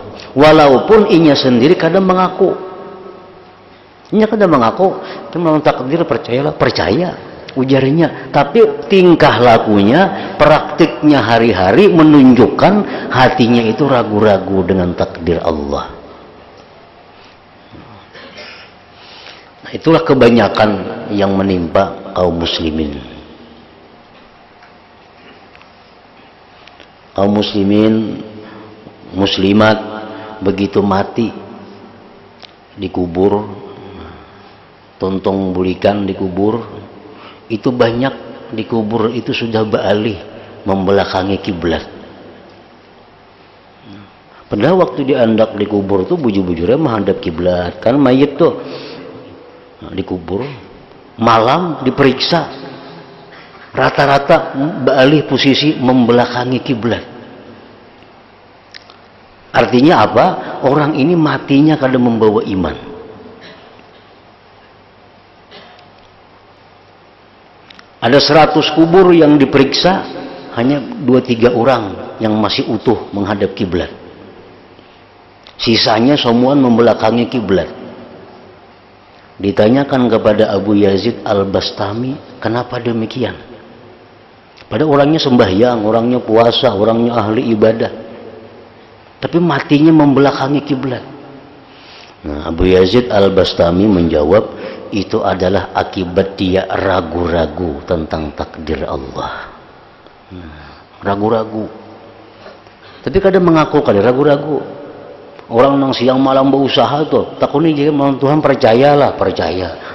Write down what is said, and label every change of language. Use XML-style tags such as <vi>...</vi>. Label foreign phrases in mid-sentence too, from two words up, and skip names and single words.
<bjn>Walaupun inya sendiri kadang mengaku, memang takdir, percayalah, percaya ujarnya, tapi tingkah lakunya, praktiknya hari-hari menunjukkan hatinya itu ragu-ragu dengan takdir Allah. Nah, itulah kebanyakan yang menimpa kaum muslimin. Kaum muslimin, muslimat begitu mati dikubur, tontong bulikan dikubur, itu banyak dikubur itu sudah beralih membelakangi kiblat. Padahal waktu diandak dikubur tuh bujur-bujurnya menghadap kiblat, kan mayit tuh. Nah, dikubur malam diperiksa, rata-rata beralih posisi membelakangi kiblat. Artinya apa? Orang ini matinya kadang membawa iman. Ada 100 kubur yang diperiksa, hanya 2-3 orang yang masih utuh menghadap kiblat. Sisanya semua membelakangi kiblat. Ditanyakan kepada Abu Yazid Al-Bastami, kenapa demikian? Pada orangnya sembahyang, orangnya puasa, orangnya ahli ibadah, tapi matinya membelakangi kiblat. Nah, Abu Yazid Al-Bastami menjawab, itu adalah akibat dia ragu-ragu tentang takdir Allah. Ragu-ragu. Tapi kadang mengaku kadang ragu-ragu. Orang yang siang malam berusaha tuh, takutnya jadi malam Tuhan, percayalah, percaya.</bjn>